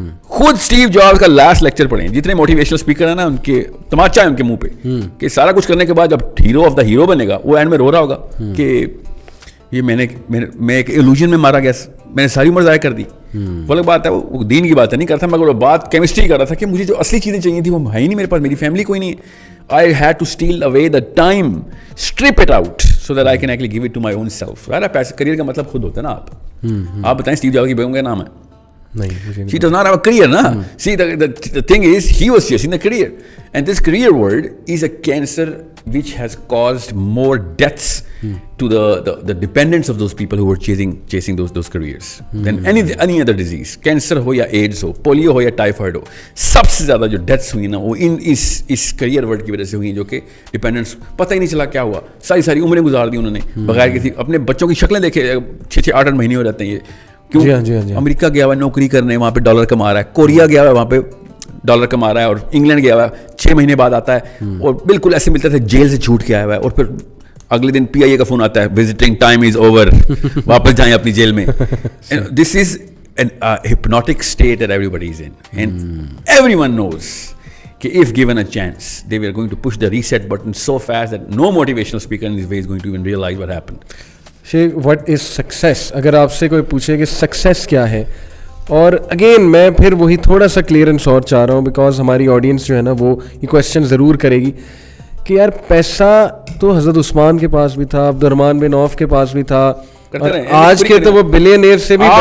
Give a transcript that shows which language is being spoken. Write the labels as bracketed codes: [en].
[hi] खुद Steve jobs का last lecture पढ़ें. जितने मोटिवेशनल स्पीकर है ना, उनके तमाचा है उनके मुंह पे कि सारा कुछ करने के बाद जब [en] hero of the hero [hi] बनेगा, वो एंड में रो रहा होगा कि ये मैं एक इल्यूजन में मारा गया, मैंने सारी उम्र ज़ाया कर दी. वो अलग बात है, वो दीन की बात नहीं करता, मगर वो बात केमिस्ट्री कर रहा था कि मुझे जो असली चीज़ें चाहिए थी वो है ही नहीं मेरे पास, मेरी फैमिली कोई नहीं है. [en] I had to steal away the time, strip it out, so that I can actually give it to my own self. [hi] यार पैसे करियर का मतलब खुद होता है ना. आप बताएं स्टीव जॉब्स की बेगम का नाम है? नहीं. [en] She does not have a career, na? See, the thing is, he was chasing the career, and this career world is a cancer which has caused more deaths to the dependents of those people who were chasing those careers than any other disease. [hi] Cancer हो या AIDS हो, polio हो या typhoid हो, सबसे ज़्यादा जो deaths हुई ना वो इस करियर वर्ल्ड की वजह से हुई, जो कि डिपेंडेंट्स पता ही नहीं चला क्या हुआ, सारी उम्रें गुजार दी उन्होंने बगैर किसी, अपने बच्चों की शक्लें देखे, 6-6, 8-8 महीने हो जाते हैं ये. क्यों? जी. अमेरिका गया हुआ नौकरी करने, वहाँ पे डॉलर कमा रहा है, कोरिया गया हुआ वहाँ पे डॉलर कमा रहा है, और इंग्लैंड गया हुआ 6 महीने बाद आता है और बिल्कुल ऐसे मिलता था जेल से छूट के आया हुआ है, और फिर अगले दिन PIA का फोन आता है, [en] visiting time is over, [hi] वापस जाएं अपनी जेल में. [en] this is an hypnotic state that everybody is in, and everyone knows [hi] कि [en] if given a chance they were going to push the reset button so fast that no motivational speaker in this way is going to even realize what happened. What is success, [hi] अगर आपसे कोई पूछे कि success क्या है, और again मैं फिर वही थोड़ा सा क्लियरेंस और चाह रहा हूँ, बिकॉज हमारी ऑडियंस जो है ना वो ये क्वेश्चन ज़रूर करेगी कि यार पैसा तो हज़रत उस्मान के पास भी था, अब्दुर्रहमान बिन औफ के पास भी था, और आज के तो वो बिलियनियर से भी